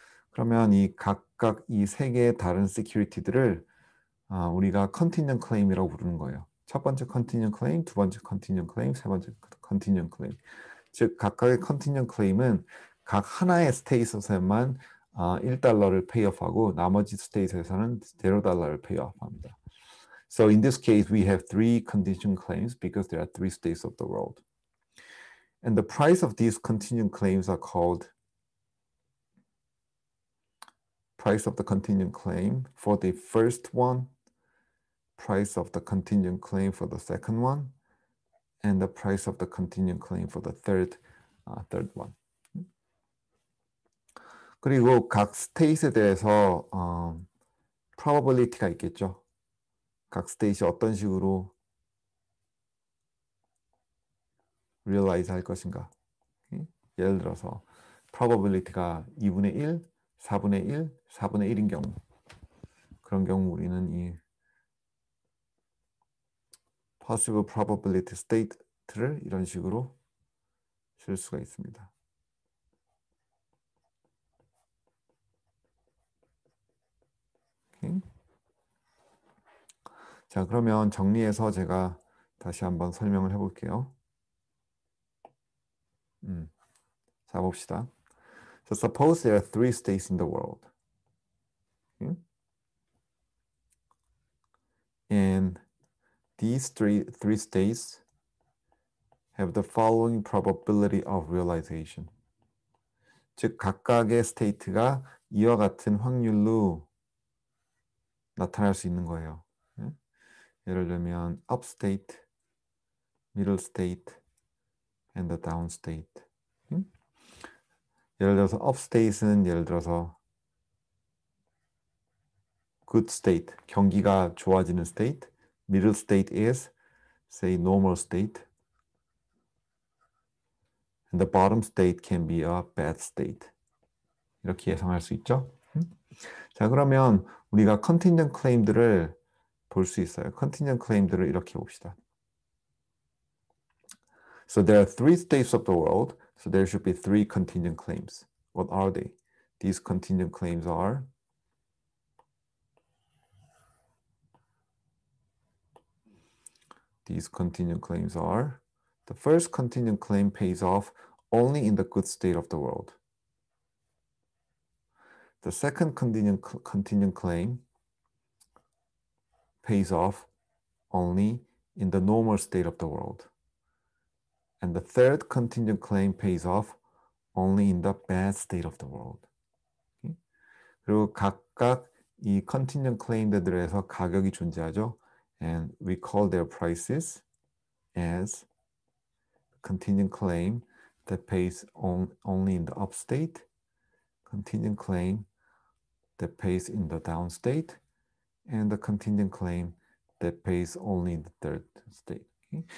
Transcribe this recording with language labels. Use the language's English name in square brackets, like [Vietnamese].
[Korean] 그러면 이 각각 이 세 개의 다른 시큐리티들을 우리가 컨티니언트 클레임이라고 부르는 거예요. 첫 번째 컨티니언트 클레임, 두 번째 컨티니언트 클레임, 세 번째 컨티니언트 클레임. 즉 각각의 컨티니언트 클레임은 각 하나의 스테이트에서만 $1를 페이업하고 나머지 스테이트에서는 $0를 페이업합니다. [English] So in this case, we have three contingent claims because there are three states of the world. And the price of these contingent claims are called price of the contingent claim for the first one, price of the contingent claim for the second one, and the price of the contingent claim for the third one. [Korean] 그리고 각 스테이트에 대해서 probability가 있겠죠. 각 스테이트이 어떤 식으로 realize 할 것인가. 예를 들어서 probability가 2분의 1, 4분의 1, 4분의 1인 경우 그런 경우 우리는 이 [English] possible probability state [Korean] 를 이런 식으로 쓸 수가 있습니다. 오케이. 자, 그러면 정리해서 제가 다시 한번 설명을 해볼게요. 자, 봅시다. [English] So suppose there are three states in the world. Okay? And these three states have the following probability of realization. [Korean] 즉 각각의 스테이트가 이와 같은 확률로 나타날 수 있는 거예요. 예를 들면 [English] up state, middle state, and the down state. [Korean] 예를 들어서 up state는 예를 들어서 good state, 경기가 좋아지는 state. [English] Middle state is say normal state. And the bottom state can be a bad state. [Korean] 이렇게 예상할 수 있죠. 자, 그러면 우리가 contingent claim들을 볼 수 있어요. contingent claim들을 이렇게 봅시다. [English] So there are three states of the world, so there should be three contingent claims. What are they? These contingent claims are the first contingent claim pays off only in the good state of the world. The second contingent claim pays off only in the normal state of the world. And the third contingent claim pays off only in the bad state of the world. Okay? [Korean] 그리고 각각 이 contingent claim들에서 가격이 존재하죠. [English] And we call their prices as contingent claim that pays only in the up state, contingent claim that pays in the down state, and the contingent claim that pays only in the third state. Okay?